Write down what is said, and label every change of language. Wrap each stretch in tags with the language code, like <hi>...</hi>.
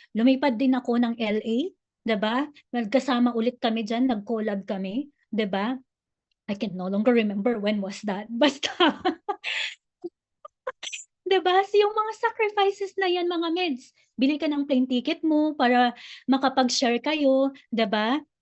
<tl>Lumipad din ako ng LA, 'di ba? Nagkasama ulit kami diyan, nag-collab kami, 'di ba?</tl> <en>I can no longer remember when was that.</en> <tl>Basta 'di ba, yung mga sacrifices na yan mga meds, bili ka ng plane ticket mo para makapag-share kayo, 'di ba?</tl>